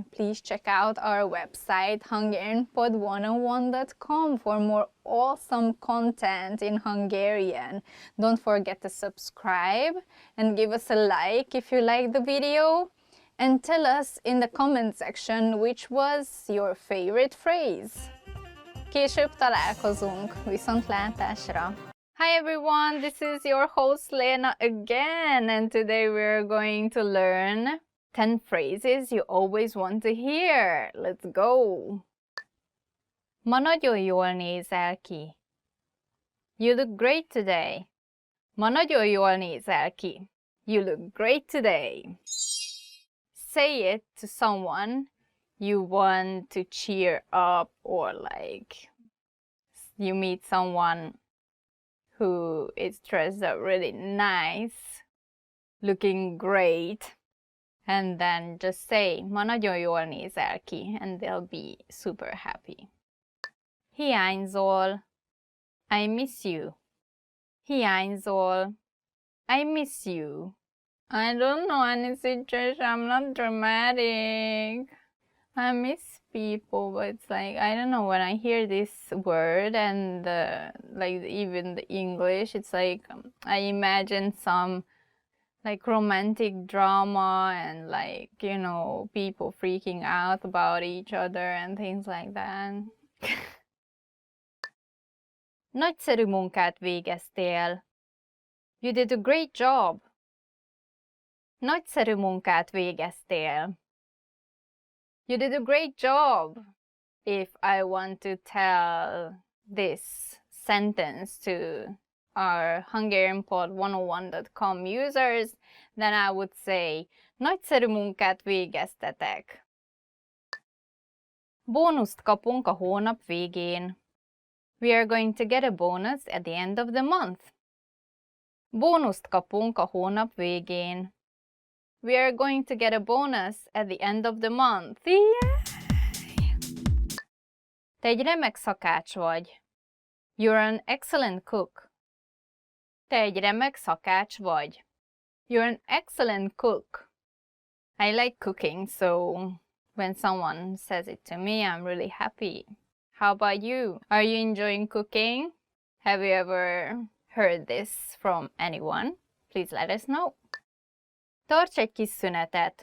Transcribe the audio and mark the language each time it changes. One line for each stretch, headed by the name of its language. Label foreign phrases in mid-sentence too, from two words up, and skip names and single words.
English: Please check out our website hungarianpod101.com for more awesome content in Hungarian. Don't forget to subscribe and give us a like if you like the video. And tell us in the comment section which was your favorite phrase.
Hungarian: Később találkozunk. Viszontlátásra!
English: Hi everyone, this is your host Lena again, and today we're going to learn 10 phrases you always want to hear. Let's go!
Hungarian: Ma nagyon jól nézel ki.
English: You look great today.
Hungarian: Ma nagyon jól nézel ki.
English: You look great today. Say it to someone you want to cheer up, or like you meet someone who is dressed up really nice, looking great, and then just say,
Hungarian: ma nagyon jól nézel ki,
English: and they'll be super happy. Hiányzol, I miss you. Hiányzol, I miss you. I don't know any situation, I'm not dramatic. I miss people, but it's like, I don't know, when I hear this word and like even the English, it's like I imagine some like romantic drama and like, you know, people freaking out about each other and things like that.
Hungarian: Nagyszerű munkát végeztél.
English: You did a great job.
Hungarian: Nagyszerű munkát végeztél.
English: You did a great job. If I want to tell this sentence to our HungarianPod101.com users, then I would say,
Hungarian: nagyszerű munkát végeztetek. Bónuszt kapunk a hónap végén.
English: We are going to get a bonus at the end of the month.
Hungarian: Bónuszt kapunk a hónap végén.
English: We are going to get a bonus at the end of the month. Yay!
Hungarian: Te egy remek szakács vagy.
English: You're an excellent cook.
Hungarian: Te egy remek szakács vagy.
English: You're an excellent cook. I like cooking, so when someone says it to me, I'm really happy. How about you? Are you enjoying cooking? Have you ever heard this from anyone? Please let us know.
Hungarian: Tarts egy kis szünetet.